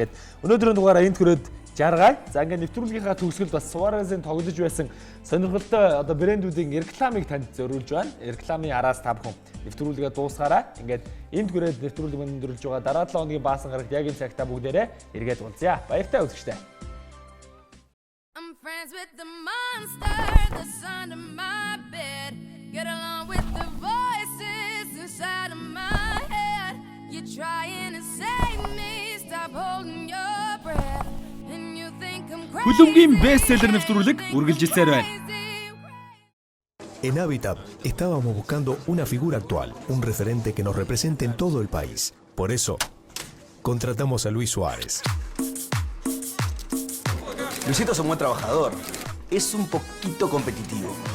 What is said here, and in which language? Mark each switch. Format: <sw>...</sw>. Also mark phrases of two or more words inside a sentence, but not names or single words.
<mn>Ингээд өнөөдрийн дугаараа энд хүрээд жаргая. За ингээд нэвтрүүлгийнхаа төгсгөл бас Суарезын тоглож байсан сонирхолтой одоо брэндүүдийн рекламыг танд зориулж байна. Рекламын араас та бүхэн нэвтрүүлгээ дуусгаараа. Ингээд энд хүрээд нэвтрүүлэг өндөрлж байгаа. Дараа 7 хоногийн баасан гарагт яг энэ цагтаа бүгдээрээ эргээд уулзъя. Баяртай үзэгчтэй.</mn> <en>I'm friends with the monster that's under my bed. Get along with the voices inside of my head. You're trying to save me, stop holding your breath. And you think I'm crazy.</en> <mn>Хөлбөмбөгийн бестселлер нэвтрүүлэг үргэлжилсээр байна.</mn> <es>En Habitat estábamos buscando una figura actual, un referente que nos represente en todo el país. Por eso, contratamos a Luis Suárez. Luisito es un buen trabajador. Es un poquito competitivo.</es>